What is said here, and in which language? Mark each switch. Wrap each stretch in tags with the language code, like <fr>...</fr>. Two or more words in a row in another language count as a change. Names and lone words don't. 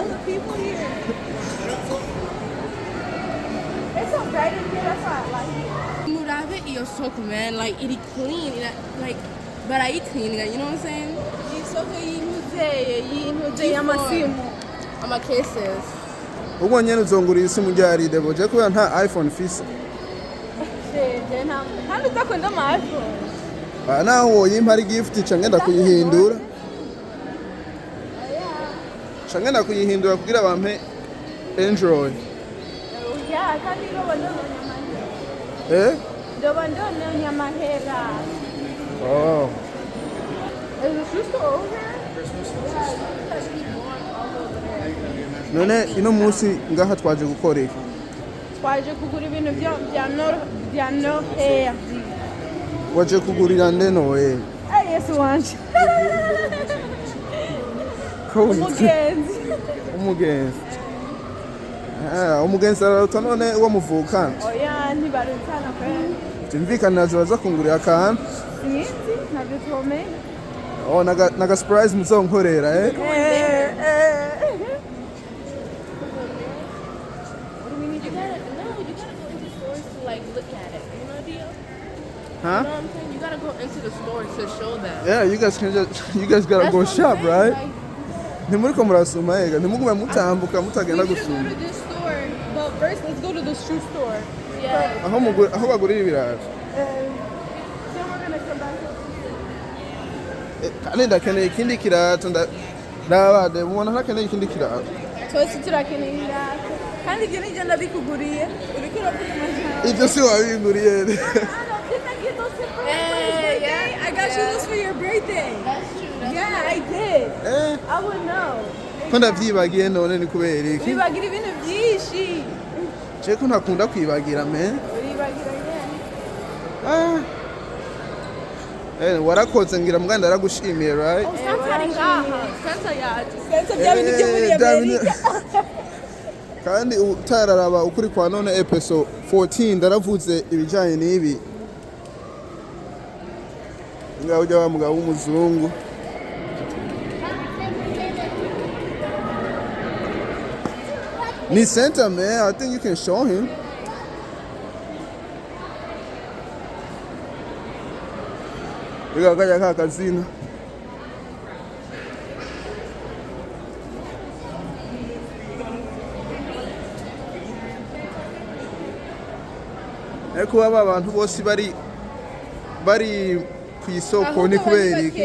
<en>People here. It's so bright in here. That's why I like it.</en> <rn>Murabe iyo soko</rn> <en>man, like it clean, like but I clean, you know what I'm saying?</en> <rn>Isoko y'intuze y'amasimu. Ama cases. ubwo nyene uzongurira isimu ryari debo je kubera nta iPhone fise Hano utakunda ama iPhone. naho woyimpa ari gift ngenda kuyihindura ngenda kuyihindura kugira bampe Android Yeah, kandi ndoba ndonyonya amahera. oh</rn> <en>Is the shoe store over here?</en> <rn>none ino munsi ngaha twaje gukora iki Twaje kugura ibintu bya Nohea. waje kugurira nde nowe Yesu wanje. ko witwa Umugenzi. umugenzi umugenzi araruta none uwo muvukana Oya ntibarutana kweli. tumvikana baza kungurira akantu Sinzi ntabyo twomenya. oh naga surprise muzonkorera</rn> <en>We go in there. You gotta go into the stores to like look at it. You know the deal? huh You know what I'm saying? You gotta go into the stores to show them. yeah you guys gotta That's go what I'm shop saying, right like,</en> <rn>ntimuriko murasuma ega ntimugume mutambuka mutagenda</rn> <en>We should go</en> <rn>gusuma</rn> <en>to this store, but first let's go to the shoe store. yeah.</en> <rn>aho bagurira ibirayi</rn> <en>Then we're gonna come back over here.</en> <rn>kandi ndakeneye ikindi kirato ndabade mubona ntakeneye ikindi kirato twese turakeneye ibirato kandi ibyo nibyo ndabikuguriye uriko uravuga amajambo ibyo si wabinguriye</rn> <en>I got you this for your birthday. That's true. Yeah, I did. I would know.</en> <rn>ko ndavyibagiye none ni kubera iki Wibagira ibintu byinshi. je ko ntakunda kwibagira man Wibagira nyene. warakoze ngira muganda aragushimiye right Santa ari ngaha. Santa yaje. Sasa bya bintu byo muri Amerika. kandi utararaba ukuri kwa none episode 14 ndaravuze ibijanye n'ibi ngaho ujya wa mugabo w'umuzungu ni center man</rn> <en>I think you can show him</en> <rn>kajya kakazina ariko aba bantu bose bari ku isoko ni kubera iki</rn>